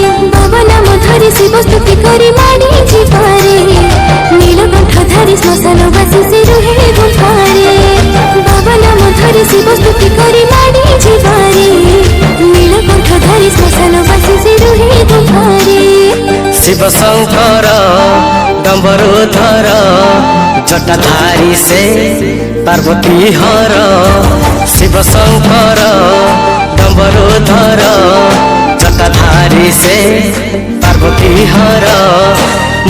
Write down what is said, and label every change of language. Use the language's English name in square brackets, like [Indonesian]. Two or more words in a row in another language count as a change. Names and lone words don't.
[Odia] ବାବା ନାମ ଧରି ଶିବ ସ୍ତୁତି କରି ମାଡ଼ି ଯିବାରେ, ନୀଳକଣ୍ଠ ଧରି ଶ୍ମଶାନ ବାସି ସେ ରୁହେ ଗୁମ୍ଫାରେ। ବାବା ନାମ ଧରି ଶିବ ସ୍ତୁତି କରି ମାଡ଼ି ଯିବାରେ, ନୀଳକଣ୍ଠ ଧରି ଶ୍ମଶାନ ବାସି ସେ ରୁହେ ଗୁମ୍ଫାରେ। [Hindi] शिव शंकर डम्बरुधर, जटाधारी से पार्वती हर। शिव शंकर डम्बरुधर, जटाधारी से पार्वती हर।